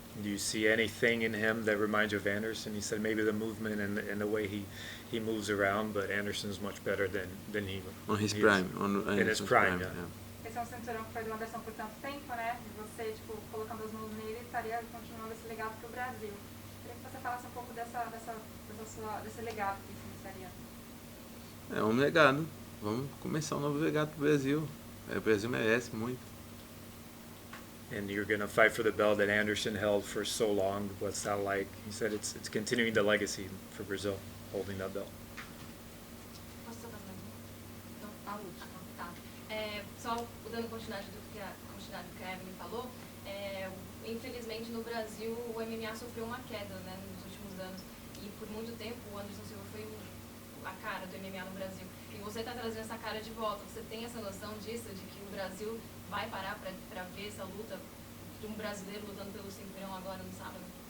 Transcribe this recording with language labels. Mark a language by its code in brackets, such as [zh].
[en] Do you see anything in him that reminds you of Anderson? He said maybe the movement and the way he moves around, but Anderson's much better than he. On his he prime. is. In his prime, yeah. [pt] Esse é um cinturão que foi do Anderson por tanto tempo, né? E você, colocando as mãos nele, estaria continuando esse legado para o Brasil. Queria que você falasse um pouco desse legado que se iniciaria. É um legado. Vamos começar um novo legado para o Brasil. O Brasil merece muito. [en] And you're going to fight for the belt that Anderson held for so long. What's that like? He said it's continuing the legacy for Brazil, holding that belt. [pt] Posso só fazer mais uma? Tá. Só dando continuidade do que a Evelyn falou, infelizmente no Brasil o MMA sofreu uma queda, né, nos últimos anos. E por muito tempo o Anderson Silva foi a cara do MMA no Brasil. E você está trazendo essa cara de volta. Você tem essa noção disso, de que o Brasil vai parar para ver essa luta de um brasileiro lutando pelo cinturão agora no sábado?